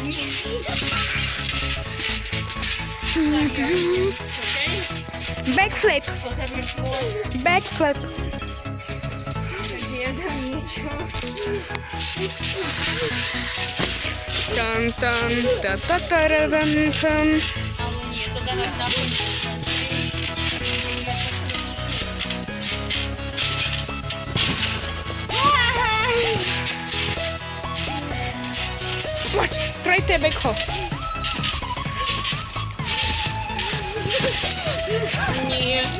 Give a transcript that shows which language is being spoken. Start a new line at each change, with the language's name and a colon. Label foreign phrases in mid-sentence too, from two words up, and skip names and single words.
Slovak: Backflip. Backflip. Takže ja dám niečo. Tan tan ta ta ta ra tan tan. Ale nie, to dávaš na konci. Poď, trojte backho. Nie.